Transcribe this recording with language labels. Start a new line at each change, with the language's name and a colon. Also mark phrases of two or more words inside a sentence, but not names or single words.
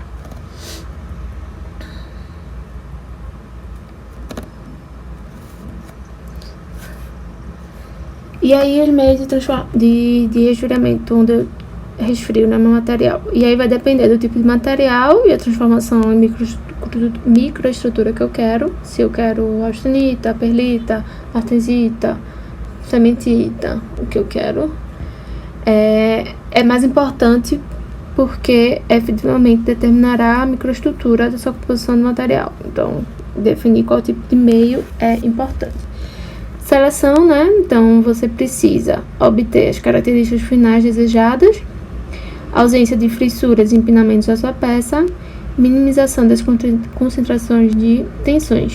Portuguese: E aí, os meios de resfriamento, onde eu resfrio no meu material. E aí vai depender do tipo de material e a transformação em microestrutura que eu quero. Se eu quero austenita, perlita, martensita, cementita, o que eu quero. É mais importante porque efetivamente determinará a microestrutura da sua composição do material. Então, definir qual tipo de meio é importante. Seleção, né? Então, você precisa obter as características finais desejadas, ausência de fissuras e empinamentos da sua peça, minimização das concentrações de tensões.